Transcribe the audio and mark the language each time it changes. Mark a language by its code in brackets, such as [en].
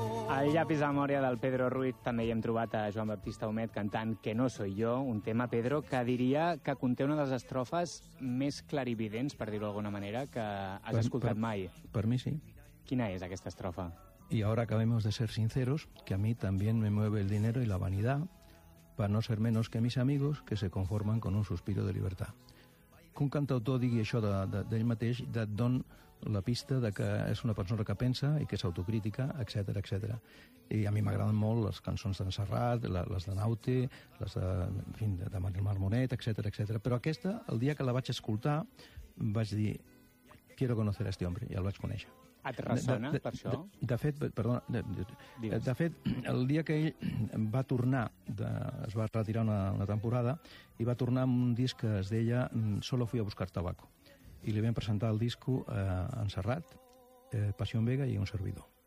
[ca] Al llapis de memòria del Pedro Ruiz també hi hem trobat a Joan Baptista Humet cantant Que no soy yo, un tema, Pedro, que diria que conté una de les estrofes més clarividents, per dir-ho d'alguna manera, que has escoltat mai. Per mi sí. Quina és aquesta estrofa? [es] Y ahora acabemos de ser sinceros, que a mí también me mueve el dinero y la vanidad, para no ser menos que mis amigos que se conforman con un suspiro de libertad. [ca] Que un cantautor digui això d'ell mateix, et don la pista de que és una persona que pensa i que és autocrítica, etc etc. I a mi m'agraden molt les cançons d'en Serrat, les de Naute, les de, en fi, de Manuel Marmonet, etc etc. Però aquesta, el dia que la vaig escoltar, vaig dir, [es] quiero conocer a este hombre, [ca] i el vaig conèixer. Et ressona, per això? De fet, el dia que ell va tornar, es va retirar una temporada, i va tornar amb un disc que es deia Solo fui a buscar tabaco. I li vam presentar el disco en Serrat, Passión Vega i Un servidor.